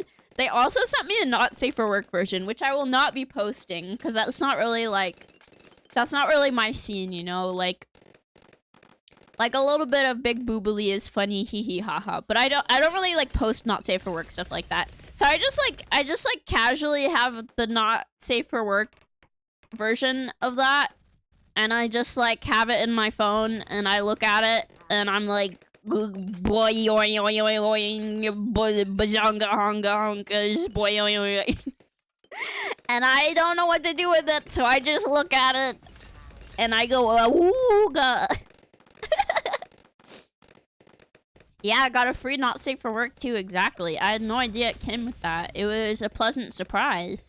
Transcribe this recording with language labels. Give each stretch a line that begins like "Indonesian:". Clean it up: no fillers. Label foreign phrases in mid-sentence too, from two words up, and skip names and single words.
English: They also sent me a not safe for work version, which I will not be posting, because that's not really my scene, you know, like a little bit of big boobly is funny, hee hee haha, but I don't really like post not safe for work stuff like that. So I just casually have the not safe for work version of that, and I just like have it in my phone, and I look at it, and I'm like, boy, bazonga honga honkas, boy, and I don't know what to do with it, so I just look at it, and I go, ooga. Yeah, I got a free not safe for work too, exactly. I had no idea it came with that. It was a pleasant surprise.